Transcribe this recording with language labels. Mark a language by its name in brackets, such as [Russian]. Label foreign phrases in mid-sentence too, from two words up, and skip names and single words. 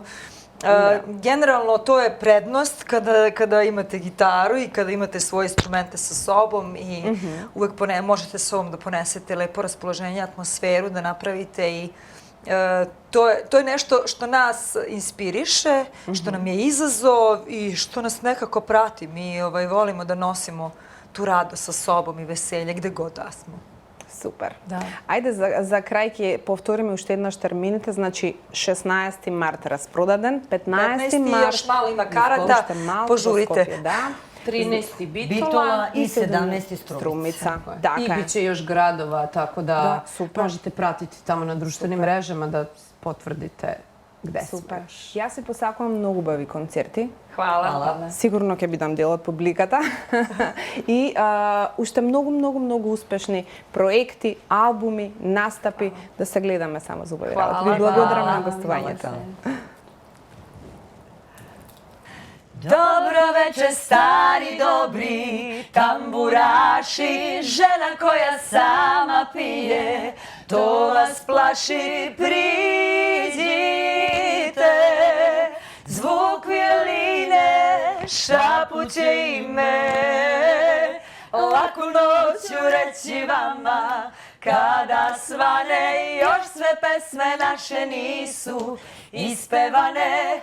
[Serbian] Generalno, to je prednost kada imate gitaru i kada imate svoje instrumente sa sobom i uvek možete sa sobom da ponesete lepo raspoloženje, atmosferu da napravite i to je nešto što nas inspiriše, što nam je izazov i što nas nekako prati. Mi volimo da nosimo tu radost sa sobom i veselje gde god da smo. [Macedonian] Супер. Да. Ајде за крај ќе повториме уште еднаш термините, значи 16 март распродаден, 15 март [Serbian] još malo ima karata, požurite. [Macedonian] Да. [Serbian] 13. Bitola i 17. Strumica. I [Macedonian] Така [Serbian] bit će još gradova, tako da super. možete pratiti tamo na društvenim mrežama da potvrdite gde smo [Macedonian] Супер. [Serbian] još. [Macedonian] Јас си посакувам многу убави концерти. [Serbian] Hvala. [Macedonian] Сигурно ќе бидам дел од публиката. И уште многу успешни проекти, албуми, настапи, да се гледаме само за убави работи. Ви благодарам на гостувањето. [Serbian] Dobro večer, stari dobri tamburaši, žena koja sama pije, to vas plaši, priđite. Zvuk violine šapuće ime, laku noću reći vama, kada svane, još sve pesme naše nisu ispevane.